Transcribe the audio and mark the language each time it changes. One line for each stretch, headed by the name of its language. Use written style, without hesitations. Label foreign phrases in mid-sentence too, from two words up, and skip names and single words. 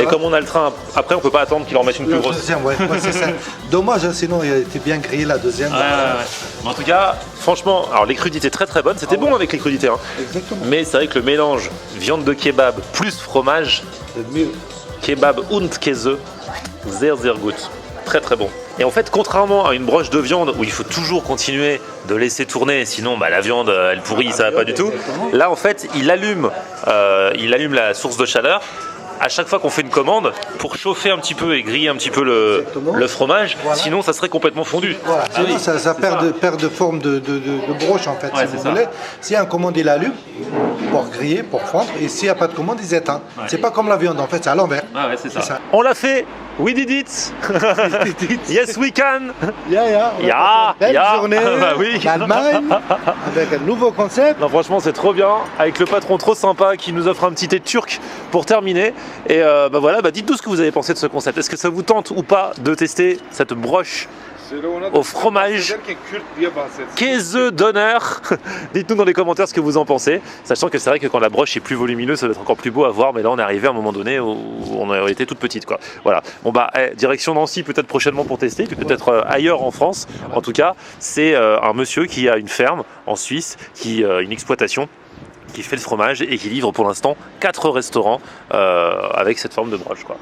French: Et comme on a le train, après on peut pas attendre qu'il en mette une plus Le grosse. deuxième, ouais, c'est ça. Dommage, hein, sinon il était bien grillé la deuxième. Ouais. Mais en tout cas, franchement, alors les crudités très très bonnes, c'était bon avec les crudités. Hein. Exactement. Mais c'est vrai que le mélange viande de kebab plus fromage, C'est mieux.
German: kebab und Käse, sehr sehr gut.
French: Très très bon. Et en fait, contrairement à une broche de viande où il faut toujours continuer de laisser tourner, sinon bah, la viande elle pourrit, ça va pas du tout. Là en fait, il allume la source de chaleur à chaque fois qu'on fait une commande pour chauffer un petit peu et griller un petit peu Exactement. le fromage, Voilà. sinon ça serait complètement fondu. Voilà, Ah sinon oui, ça c'est perd de forme de broche en fait, Ouais, si c'est vous ça. voulez. Si un commande il allume pour griller, pour fondre, et s'il n'y a pas de commande, il éteint. Ouais. C'est pas comme la viande en fait, c'est à l'envers. Ah ouais, c'est ça. C'est ça. On l'a fait,
English: we did it. Yes we can.
French: On Ya, a passé une belle ya. journée Bah oui. d'Allemagne avec un nouveau concept. Non franchement c'est trop bien, avec le patron trop sympa qui nous offre un petit thé turc pour terminer. Et bah voilà, dites-nous ce que vous avez pensé de ce concept. Est-ce que ça vous tente ou pas de tester cette broche
Turkish: Söyle ona da
French: au fromage
Turkish: bahsederken Kürt diye bahsetsin.
French: Käse d'honneur. Dites-nous dans les commentaires ce que vous en pensez, sachant que c'est vrai que quand la broche est plus volumineuse, ça va être encore plus beau à voir, mais là on est arrivé à un moment donné où on a été toute petite, quoi. Voilà. Bon bah, direction Nancy peut-être prochainement pour tester, peut-être ailleurs en France. En tout cas, c'est un monsieur qui a une ferme en Suisse, qui une exploitation, qui fait le fromage et qui livre pour l'instant 4 restaurants avec cette forme de broche, quoi.